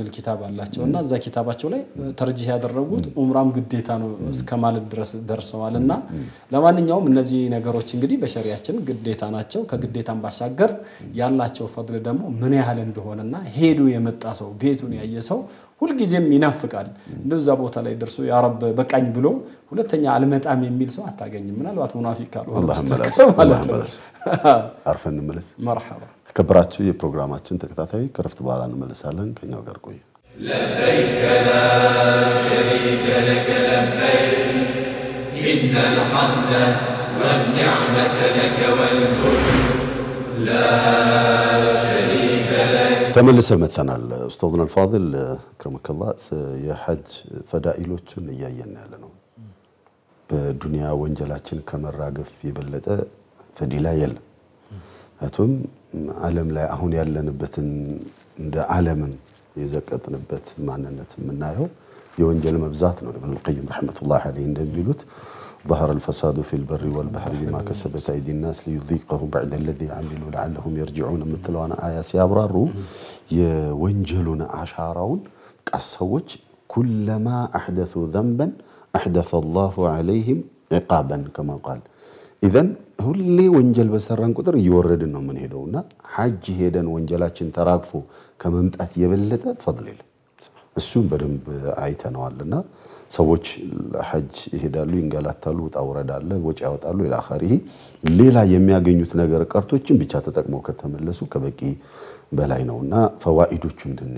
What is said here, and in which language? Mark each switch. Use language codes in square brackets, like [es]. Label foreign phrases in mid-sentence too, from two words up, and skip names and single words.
[am] ኪታብ አላቸውና እዛ ኪታባቸው ላይ ተርጂህ ያደረጉት ዑምራም ግዴታ ነው እስከማለት ድረስ ደርሰዋልና ለማንኛውም እነዚህ ነገሮች እንግዲህ በሸሪዓችን ግዴታ ናቸው ከግዴታም ባሻገር ያላቸው ፈድል ደግሞ ምን ያህል እንደሆነና ሄዱ የመጣ ሰው ቤቱን ያየ ሰው ሁሉ ጊዜም ይናፍቃል እንደዛ ቦታ ላይ ደርሶ [ar] يا رب [am] በቃኝ ብሎ ሁለተኛ አልመጣም የሚል ሰው አታገኝም ምናልባት ሙናፊቅ ካልሆነ ማለት ነው አርፈን እንመለስ መርሐባ ከብራችሁ የፕሮግራማችን ተከታታይ ከረፍት በኋላ እንመለሳለን ከኛው ጋር ቆዩ [ar] لبيك لا شريك لك لبيك إن الحمد والنعمة لك والملك لا شريك لك [am] ተመልሰ መተናል ኡስታዝና [ar] الفاضل كرمك الله [am] የሐጅ ፈዳኢሎችን እያየን ያለ ነው በዱንያ ወንጀላችን ከመራገፍ የበለጠ ፈዲላ የለም አቱም ዓለም ላይ አሁን ያለንበትን እንደ ዓለምን የዘቀጥንበት ማንነት የምናየው የወንጀል መብዛት ነው ኢብኑ القيم ረህመቱላህ ዐለይሂ እንደሚሉት [ar] ظهر الفساد في البر والبحر بما كسبت ايدي الناس ليذيقهم بعد الذي عملوا لعلهم يرجعون [am] ምትለዋና አያ ሲያብራሩ የወንጀሉን አሻራውን ቀሰዎች [ar] كلما احدثوا ذنبا احدث الله عليهم عقابا كما قال اذا [am] ሁሌ ወንጀል በሰራን ቁጥር እየወረድን ነው ምን ሄደውና ሐጅ ሄደን ወንጀላችን ተራግፎ ከመምጣት የበለጠ ፈድል የለም እሱን በደንብ አይተነዋልና ሰዎች ሐጅ ይሄዳሉ ይንገላታሉ ወጣውረዳለ ወጪ ያወጣሉ ኢላኺሪ ሌላ የሚያገኙት ነገር ቀርቶችን ብቻ ተጠቅመው ከተመለሱ ከበቂ በላይ ነውና ፈዋኢዶቹን ትንሽ